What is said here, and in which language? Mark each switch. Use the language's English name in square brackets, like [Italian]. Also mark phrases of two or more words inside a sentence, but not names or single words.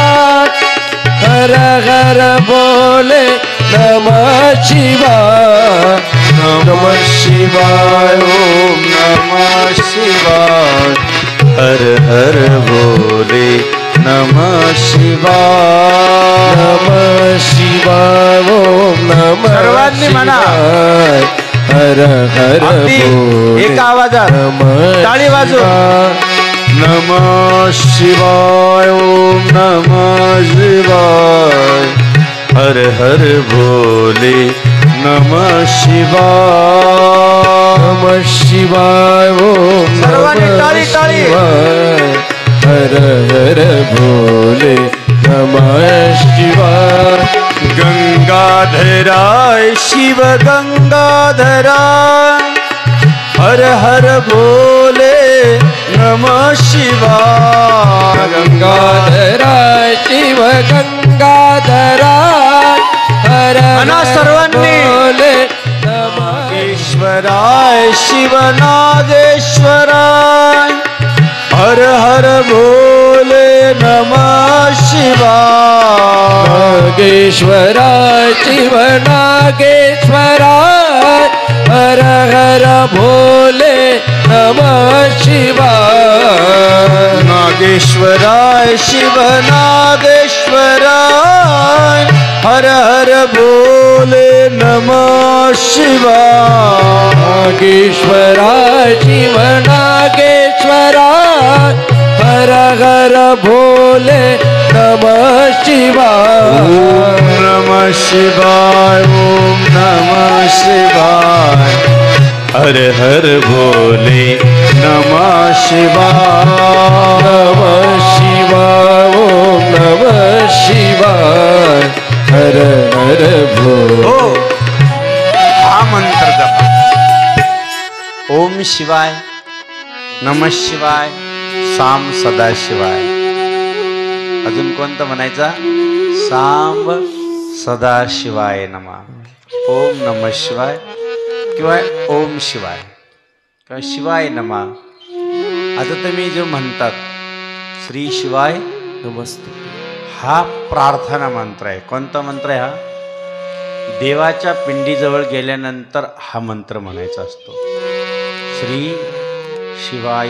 [Sanskrit] हर हर भोले नमः शिवाय. नमः शिवाय. ओम नमः शिवाय. हर हर भोले नमः शिवाय. नमः शिवाय. ओम नमः [Marathi] सर्वांनी म्हणा. [Sanskrit] शिवाय. हर हर भोले [Marathi] एक आवाजात [Sanskrit] नमः [Marathi] टाळी वाजव. [Sanskrit] नमः शिवाय. ओम नमः शिवाय. हर हर भोले नमः शिवाय. नमः शिवाय. ओम [Marathi] सर्वांनी [Sanskrit] नमः [Marathi] टाळी टाळी. [Sanskrit] शिवाय. हर हर भोले नमः शिवाय. गंगाधराय शिव गंगाधराय. हर हर भोले नमः शिवाय. गंगाधराय शिव गंगाधराय. हर [Marathi] म्हणा सर्वांनी. [Sanskrit] भोले नमः नागेश्वराय शिव नागेश्वराय. हर हर भोले नमः शिवाय. नागेश्वराय शिव नागेश्वराय. हर हर भोले नमः शिवाय. नागेश्वराय शिव नागेश्वराय. हर हर भोले नमः शिवाय. नागेश्वराय शिव नागेश्वराय. हर हर भोले नमः शिवाय. ओम नमः शिवाय. ओम नमः शिवाय. हर हर भोले नमः शिवाय. नमः शिवाय. ओम नमः शिवाय. हर हर भोले. [Marathi] हो, हा मंत्र जपा. [Sanskrit] ओम शिवाय, नमः शिवाय, साम सदा शिवाय. [Marathi] अजून कोणतं म्हणायचा? [Sanskrit] सांब सदा शिवाय नमः. ओम नमः शिवाय किंवा ओम शिवाय किंवा शिवाय नमः. [Marathi] आता तुम्ही जो म्हणतात [Sanskrit] श्री शिवाय [Marathi] नमस्ते, हा प्रार्थना मंत्र आहे. कोणता मंत्र आहे हा? देवाच्या पिंडीजवळ गेल्यानंतर हा मंत्र म्हणायचा असतो. [Sanskrit] श्री शिवाय